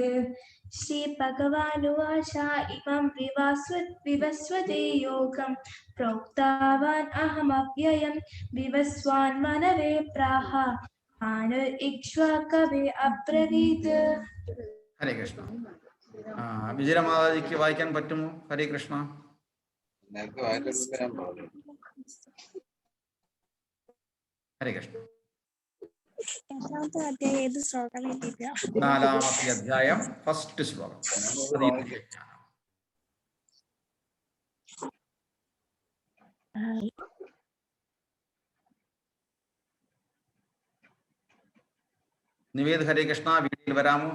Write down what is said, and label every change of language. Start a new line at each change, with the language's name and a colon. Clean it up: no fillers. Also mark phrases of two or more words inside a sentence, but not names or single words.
Sanskrit: श्री भगवानुवाच इमं विवस्वते योगं प्रोक्तवान् अहमव्ययं विवस्वान् मनवे प्राह मनुरिक्ष्वाकवे अब्रवीत्।
Malayalam: Hare Krishna. Vijaya Matajiക്ക് വായിക്കാൻ പറ്റുമോ? ഹരേ കൃഷ്ണ. ഹരേ കൃഷ്ണ. നാലാമത്തെ അധ്യായം ഫസ്റ്റ് ശ്ലോകം. നിവേദ് ഹരേ കൃഷ്ണ വീഡിയോയിൽ വരാമോ?